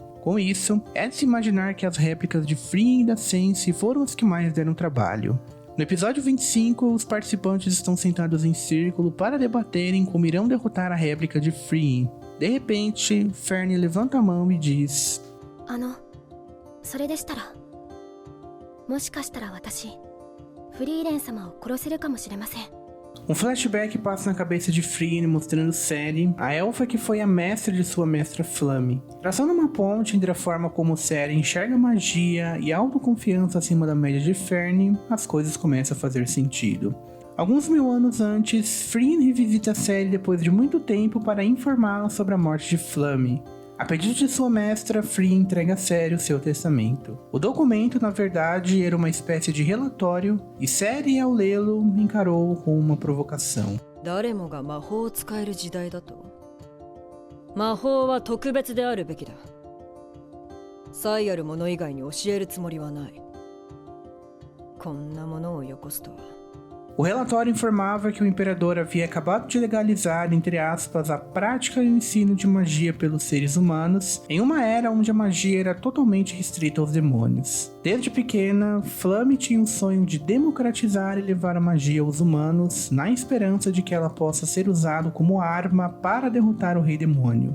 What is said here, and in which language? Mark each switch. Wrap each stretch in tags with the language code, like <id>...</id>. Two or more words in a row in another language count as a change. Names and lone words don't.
<pt>Com isso, é de se imaginar que as réplicas de Free e da Sense foram as que mais deram trabalho. No episódio 25, os participantes estão sentados em círculo para debaterem como irão derrotar a réplica de Free. De repente, Fern levanta a mão e diz:</pt> <ja>それでしたら、もしかしたら私、フリーレン様を殺せるかもしれません。</ja> <pt>Um flashback passa na cabeça de Free mostrando Seri, a elfa que foi a mestra de sua mestra Flamme. Traçando uma ponte entre a forma como Seri enxerga magia e a autoconfiança acima da média de Fern, as coisas começam a fazer sentido. Alguns 1000 anos antes, Free revisita Seri depois de muito tempo para informá-la sobre a morte de Flamme. A pedido de sua mestra, Free entrega a Seri o seu testamento. O documento, na verdade, era uma espécie de relatório, e Seri, ao lê-lo, encarou-o como uma provocação.</pt> <ja>誰もが魔法を使える時代だと。魔法は特別であるべきだ。才ある者以外に教えるつもりはない。こんなものをよこすとは。</ja> <pt>O relatório informava que o imperador havia acabado de legalizar, entre aspas, a prática e o ensino de magia pelos seres humanos, em uma era onde a magia era totalmente restrita aos demônios. Desde pequena, Flamme tinha o sonho de democratizar e levar a magia aos humanos, na esperança de que ela possa ser usada como arma para derrotar o Rei Demônio.</pt>